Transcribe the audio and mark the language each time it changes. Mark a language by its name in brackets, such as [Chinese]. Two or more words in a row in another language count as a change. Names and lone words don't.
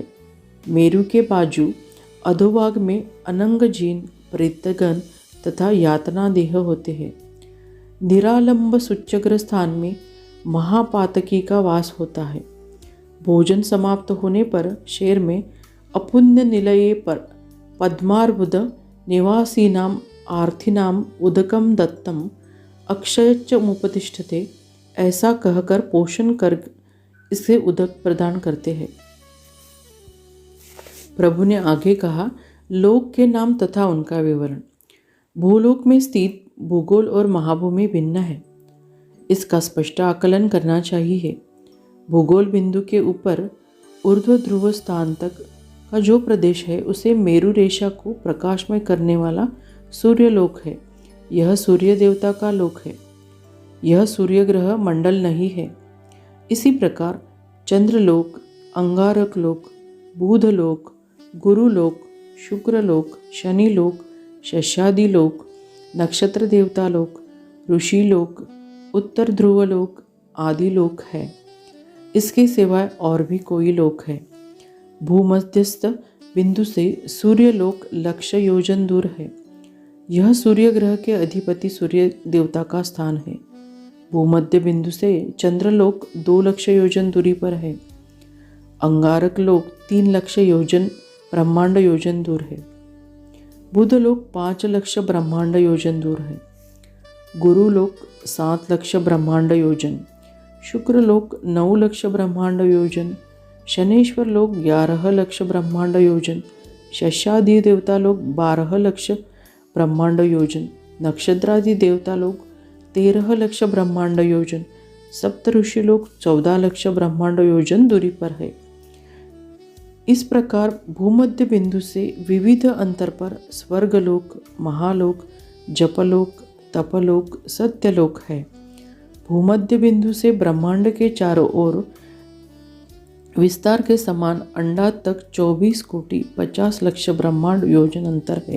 [Hindi] मेरु के बाजू अधोभाग में अनंगजीन, प्रेतगण तथा यातना देह होते हैं। निरालंब सुच्चग्र स्थान में महापातकी का वास होता है। भोजन समाप्त होने पर शेर में अपुण्य निलये पर [Sanskrit] पद्मार्बुद निवासीनाम आर्थिनाम उदकम दत्तम अक्षयच मुपतिष्ठते [Hindi] ऐसा कहकर पोषण कर इसे उदक प्रदान करते हैं। प्रभु ने आगे कहा, लोक के नाम तथा उनका विवरण। भूलोक में स्थित भूगोल और महाभूमि भिन्न है। इसका स्पष्ट आकलन करना चाहिए। भूगोल बिंदु के ऊपर ऊर्ध्व ध्रुव स्थान तक का जो प्रदेश है उसे मेरु रेखा को प्रकाशमय करने वाला सूर्यलोक है। यह सूर्य देवता का लोक है। यह सूर्य ग्रह मंडल नहीं है। इसी प्रकार चंद्रलोक, अंगारक लोक, बुधलोक, गुरुलोक, शुक्रलोक, शनिलोक, शशादि लोक, नक्षत्र देवता लोक, ऋषि लोक, उत्तर ध्रुव लोक आदि लोक है। इसके सिवाय और भी कोई लोक है। भूमध्यस्थ बिंदु से सूर्यलोक लक्ष्य योजन दूर है। यह सूर्य ग्रह के अधिपति सूर्य देवता का स्थान है। भूमध्य बिंदु से चंद्रलोक 2 लक्ष योजन दूरी पर है। अंगारक लोक 3 लक्ष योजन ब्रह्मांड योजन दूर है। बुधलोक 5 लक्ष ब्रह्मांड योजन दूर है। गुरुलोक 7 लक्ष ब्रह्मांड योजन, शुक्रलोक 9 लक्ष ब्रह्मांड योजन, शनेश्वर लोक 11 लक्ष ब्रह्मांड योजन, शशादि देवता लोक 12 लक्ष ब्रह्मांड योजन, नक्षत्रादि देवता लोक 13 लक्ष ब्रह्मांड योजन, सप्त ऋषि लोक 14 लक्ष ब्रह्मांड योजन दूरी पर है। इस प्रकार भूमध्य बिंदु से विविध अंतर पर स्वर्गलोक, महालोक, जपलोक, तपलोक, सत्यलोक है। भूमध्य बिंदु से ब्रह्मांड के चारों ओर विस्तार के समान अंडा तक 24 कोटि 50 लक्ष ब्रह्मांड योजन अंतर है।